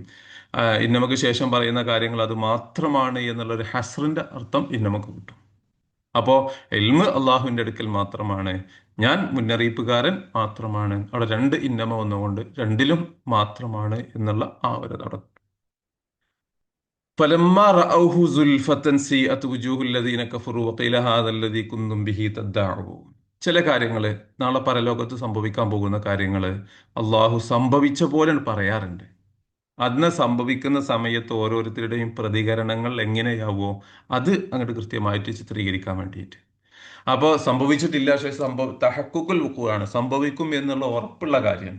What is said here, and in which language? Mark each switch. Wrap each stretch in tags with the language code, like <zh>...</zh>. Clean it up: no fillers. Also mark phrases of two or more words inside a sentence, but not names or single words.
<ml>ഇന്നമക്ക് ശേഷം പറയുന്ന കാര്യങ്ങൾ അത് മാത്രമാണ് എന്നുള്ളൊരു ഹസ്റിന്റെ അർത്ഥം ഇന്നമക്ക് കിട്ടും. അപ്പോൾ ഇൽമ് അള്ളാഹുവിൻ്റെ അടുക്കൽ മാത്രമാണ്, ഞാൻ മുന്നറിയിപ്പുകാരൻ മാത്രമാണ്. അവിടെ രണ്ട് ഇന്നമ വന്നുകൊണ്ട് രണ്ടിലും മാത്രമാണ് എന്നുള്ള ആ ഒരു തുടക്കം.</ml> <ar>فلما رأوه زلفة سيئت وجوه الذين كفروا وقيل هذا الذي كنتم به تدعون.</ar> <ml>ചില കാര്യങ്ങൾ, നാളെ പരലോകത്ത് സംഭവിക്കാൻ പോകുന്ന കാര്യങ്ങൾ അള്ളാഹു സംഭവിച്ച പോലെ പറയാറുണ്ട്. അന്ന് സംഭവിക്കുന്ന സമയത്ത് ഓരോരുത്തരുടെയും പ്രതികരണങ്ങൾ എങ്ങനെയാവോ അത് അങ്ങോട്ട് കൃത്യമായിട്ട് ചിത്രീകരിക്കാൻ വേണ്ടിയിട്ട്. അപ്പോൾ സംഭവിച്ചിട്ടില്ല, പക്ഷേ</ml> <ar>تحقق الوقوع,</ar> <ml>സംഭവിക്കും എന്നുള്ള ഉറപ്പുള്ള കാര്യമാണ്.</ml>